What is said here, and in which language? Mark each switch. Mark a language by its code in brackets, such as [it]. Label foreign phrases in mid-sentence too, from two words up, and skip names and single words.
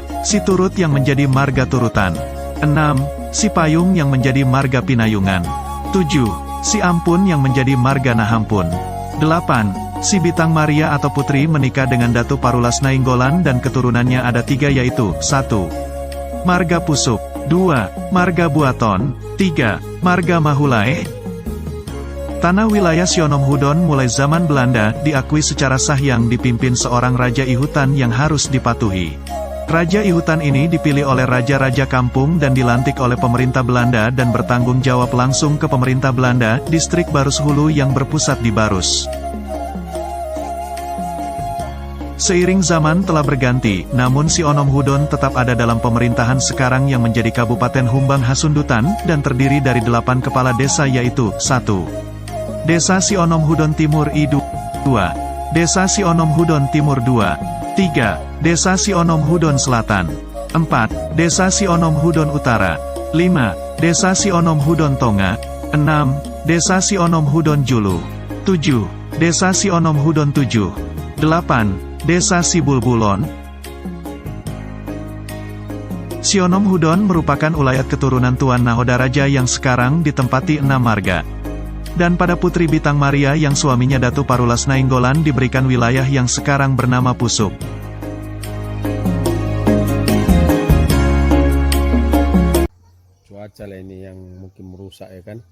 [id] Si turut yang menjadi marga turutan. 6. Si payung yang menjadi marga pinayungan. 7. Si ampun yang menjadi marga nahampun. 8. Si Bitang Maria atau putri menikah dengan Datu Parulas Nainggolan dan keturunannya ada 3 yaitu 1. Marga Pusuk. 2. Marga Buaton. 3. Marga Mahulai. Tanah wilayah Sionom Hudon mulai zaman Belanda diakui secara sah yang dipimpin seorang Raja Ihutan yang harus dipatuhi. Raja Ihutan ini dipilih oleh Raja-Raja Kampung dan dilantik oleh pemerintah Belanda dan bertanggung jawab langsung ke pemerintah Belanda, distrik Barus Hulu yang berpusat di Barus. Seiring zaman telah berganti, namun Sionom Hudon tetap ada dalam pemerintahan sekarang yang menjadi Kabupaten Humbang Hasundutan, dan terdiri dari 8 kepala desa yaitu 1. Desa Sionom Hudon Timur I2. Desa Sionom Hudon Timur 2. 3. Desa Sionom Hudon Selatan. 4. Desa Sionom Hudon Utara. 5. Desa Sionom Hudon Tonga. 6. Desa Sionom Hudon Julu. 7. Desa Sionom Hudon 7. 8. Desa Sibulbulon. Sionom Hudon merupakan ulayat keturunan Tuan Nahodaraja yang sekarang ditempati 6 marga. Dan pada Putri Bitang Maria yang suaminya Datu Parulas Nainggolan diberikan wilayah yang sekarang bernama Pusuk. Cuaca lah ini yang mungkin merusak ya kan.